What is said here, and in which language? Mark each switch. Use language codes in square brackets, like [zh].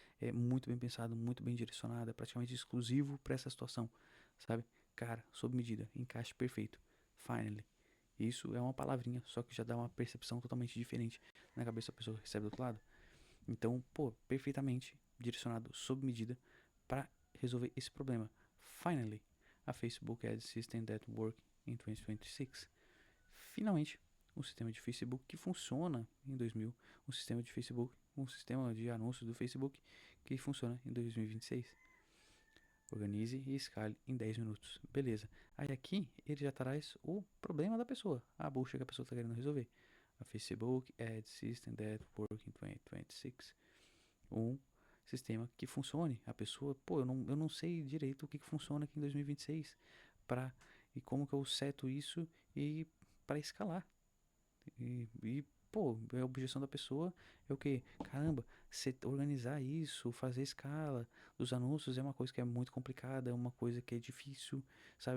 [pt] É muito bem pensado, muito bem direcionado, é praticamente exclusivo para essa situação, sabe? Cara, sob medida, encaixe perfeito. Finally. Isso é uma palavrinha, só que já dá uma percepção totalmente diferente na cabeça da pessoa que recebe do outro lado. Então, pô, perfeitamente direcionado sob medida para resolver esse problema. [en] Finally, a Facebook Ad System that work in 2026. [pt] Finalmente, um sistema de Facebook que funciona em 2000, um sistema de anúncios do Facebook que funciona em 2026. Organize e escale em 10 minutos. Beleza. Aí aqui ele já traz o problema da pessoa, a bucha que a pessoa está querendo resolver. [en] A Facebook Ad System that work in 2026. [pt] Um sistema que funcione. A pessoa, pô, eu não sei direito o que funciona aqui em 2026 para e como que eu seto isso e para escalar. Pô, a objeção da pessoa é o que? Caramba, organizar isso, fazer escala dos anúncios é uma coisa que é muito complicada, é uma coisa que é difícil, sabe?